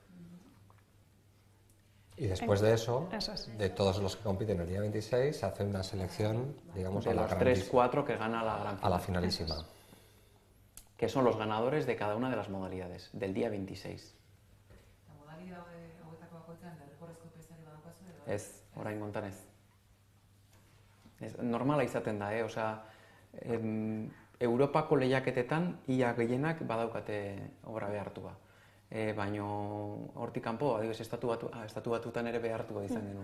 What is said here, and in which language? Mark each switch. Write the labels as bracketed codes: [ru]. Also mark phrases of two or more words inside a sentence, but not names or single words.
[es] Y después de eso, de todos los que compiten el día 26, se hace una selección, digamos, de los 3-4 que gana a la finalísima. Que son los ganadores de cada una de las modalidades, del día 26. La modalidad [eu] hauetako bakoitzean derrigorrezko pesari badaukazu edo? Ez, orain hontan ez. Normala izaten da, osea, Europako lehiaketetan ia gehienak badaukate obra behartua. Baino hortik kanpo, adibidez, estatu batutan ere behartua izan genuen.